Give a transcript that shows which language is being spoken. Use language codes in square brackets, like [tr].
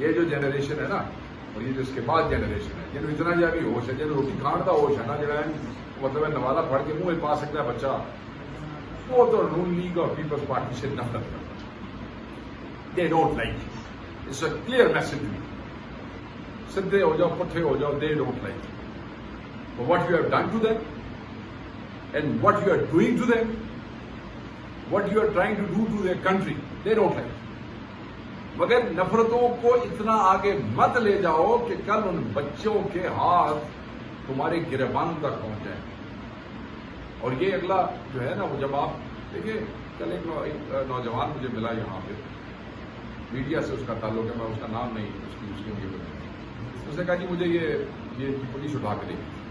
[ur] یہ جو جنریشن ہے نا, اور یہ جو اس کے بعد جنریشن ہے, جنہوں اتنا جا بھی ہوش ہے, جنہوں روٹی کھان کا ہوش ہے نا, جڑا مطلب نوالا پڑھ کے منہ پا سکتا ہے بچہ, وہ تو نون لیگ اور پیپلز پارٹی سے نفرت کرتا ہے. [en] They don't like. It's a clear message. [ur] سدھے ہو جاؤ, پٹھے ہو جاؤ, [en] They don't like. For what you have done to them and what you are doing to them, what you are trying to do to their country, they don't like. [ur] مگر نفرتوں کو اتنا آگے مت لے جاؤ کہ کل ان بچوں کے ہاتھ تمہارے گریبان تک پہنچ جائیں. اور یہ اگلا جو ہے نا, وہ جب آپ دیکھیں, کل ایک نوجوان مجھے ملا یہاں پہ, میڈیا سے اس کا تعلق ہے, میں اس کا نام نہیں اس کے لیے, اس نے کہا جی مجھے یہ پولیس اٹھا کے دے گی.